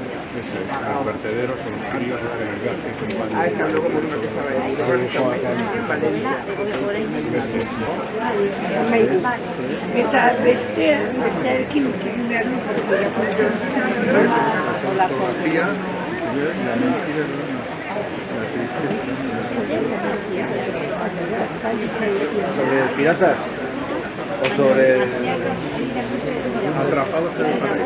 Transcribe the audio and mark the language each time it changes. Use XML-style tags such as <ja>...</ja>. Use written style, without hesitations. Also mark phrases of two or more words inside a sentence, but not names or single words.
<es>Ese es el vertedero solidario</es> <eu>Eta bestearekin utzik behar</eu> <es>¿Sobre piratas? ¿O sobre atrapados en el paraíso?</es>